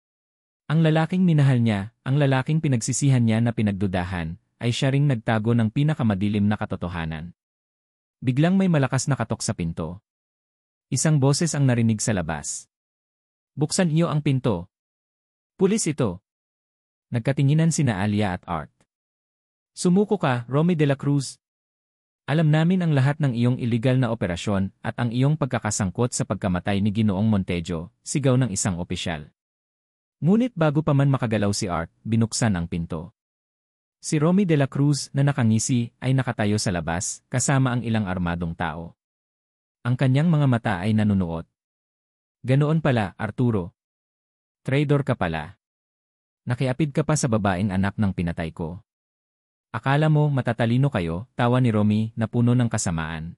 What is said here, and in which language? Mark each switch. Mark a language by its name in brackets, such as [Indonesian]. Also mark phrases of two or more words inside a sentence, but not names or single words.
[Filipino] Ang lalaking minahal niya, ang lalaking pinagsisihan niya na pinagdudahan, ay siya ring nagtago ng pinakamadilim na katotohanan. Biglang may malakas na katok sa pinto. Isang boses ang narinig sa labas. Buksan niyo ang pinto. Pulis ito. Nagkatinginan sina Alia at Art. Sumuko ka, Romy de la Cruz. Alam namin ang lahat ng iyong iligal na operasyon at ang iyong pagkakasangkot sa pagkamatay ni Ginoong Montejo, sigaw ng isang opisyal. Ngunit bago pa man makagalaw si Art, binuksan ang pinto. Si Romy de la Cruz na nakangisi ay nakatayo sa labas kasama ang ilang armadong tao. Ang kanyang mga mata ay nanunuot. Ganoon pala, Arturo. Traidor ka pala. Nakiapid ka pa sa babaeng anak ng pinatay ko. Akala mo matatalino kayo, tawa ni Romy na puno ng kasamaan.